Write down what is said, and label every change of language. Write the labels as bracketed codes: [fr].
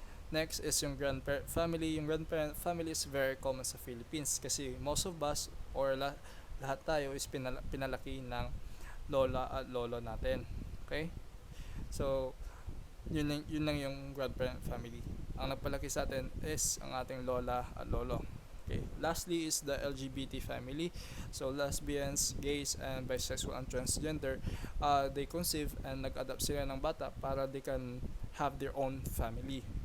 [en] Next is yung grandparent family. Yung grandparent family is very common sa Philippines kasi most of us or lahat tayo is [tl] pinalaki ng lola at lolo natin. [en] Okay? [tl] So, yun lang yung grandparent family. Ang nagpalaki sa atin is ang ating lola at lolo. Okay. [en] Lastly is the LGBT family. So lesbians, gays, and bisexual and transgender, they conceive and [tl] nag-adapt sila ng bata [en] para they can have their own family.